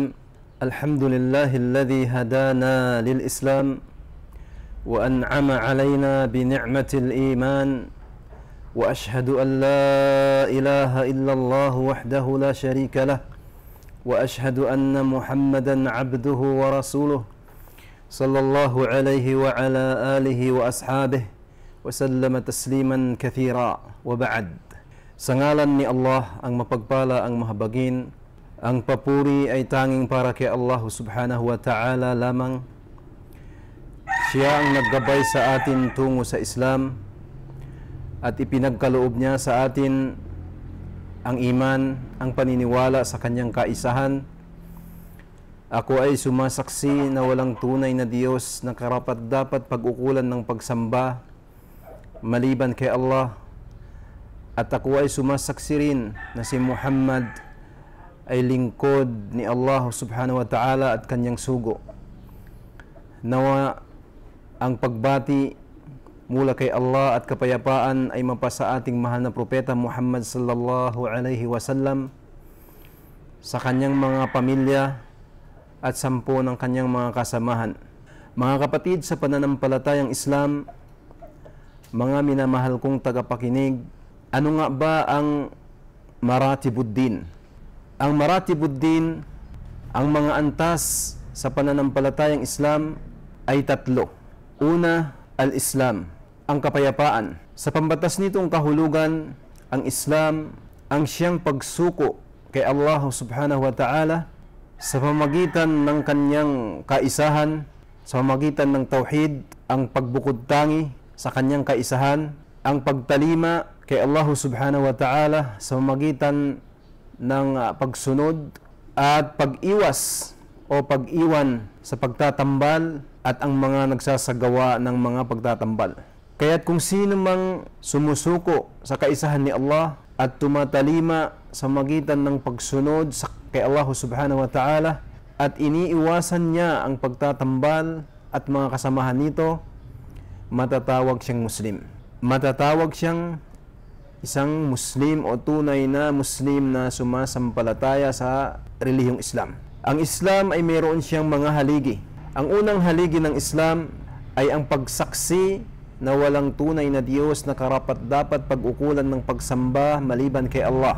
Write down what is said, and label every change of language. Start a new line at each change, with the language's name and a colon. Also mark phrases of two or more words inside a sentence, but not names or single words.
Arabic: الحمد لله الذي هدانا للإسلام وأنعم علينا بنعمة الإيمان، وأشهد أن لا إله إلا الله وحده لا شريك له، وأشهد أن محمدا عبده ورسوله صلى الله عليه وعلى آله وأصحابه وسلم تسليما كثيرا. وبعد.
Filipino: Sa ngalan ni Allah, ang mapagpala, ang mahabagin, ang papuri ay tanging para kay Allah
Arabic: سبحانه وتعالى
Filipino: lamang. Siya ang naggabay sa atin tungo sa Islam at ipinagkaloob niya sa atin ang iman, ang paniniwala sa kanyang kaisahan. Ako ay sumasaksi na walang tunay na Diyos na karapat-dapat pag-ukulan ng pagsamba maliban kay Allah. At ako ay sumasaksi rin na si Muhammad ay lingkod ni Allah
Arabic: سبحانه وتعالى
Filipino: at kanyang sugo. Nawa ang pagbati mula kay Allah at kapayapaan ay mapasa ating mahal na propeta Muhammad
Arabic: صلى الله عليه وسلم,
Filipino: sa kanyang mga pamilya at 10 ng kanyang mga kasamahan. Mga kapatid sa pananampalatayang Islam, mga minamahal kong tagapakinig, ano nga ba ang maratibuddin? Ang maratibuddin, ang mga antas sa pananampalatayang Islam ay 3. Una, al-Islam, ang kapayapaan. Sa pambatas nitong kahulugan, ang Islam ang siyang pagsuko kay Allah
Arabic: سبحانه وتعالى
Filipino: sa pamagitan ng kanyang kaisahan, sa pamagitan ng tauhid, ang pagbukod tangi sa kanyang kaisahan, ang pagtalima kay Allah
Arabic: سبحانه وتعالى
Filipino: sa pamamagitan ng pagsunod at pag-iwas o pag-iwan sa pagtatambal at ang mga nagsasagawa ng mga pagtatambal. Kaya't kung sino mang sumusuko sa kaisahan ni Allah at tumatalima sa pamamagitan ng pagsunod kay Allah
Arabic: سبحانه وتعالى
Filipino: at iniiwasan niya ang pagtatambal at mga kasamahan nito, matatawag siyang Muslim. Matatawag siyang isang Muslim o tunay na Muslim na sumasampalataya sa relihiyong Islam. Ang Islam ay mayroon siyang mga haligi. Ang unang haligi ng Islam ay ang pagsaksi na walang tunay na Diyos na karapat-dapat pag-ukulan ng pagsamba maliban kay Allah.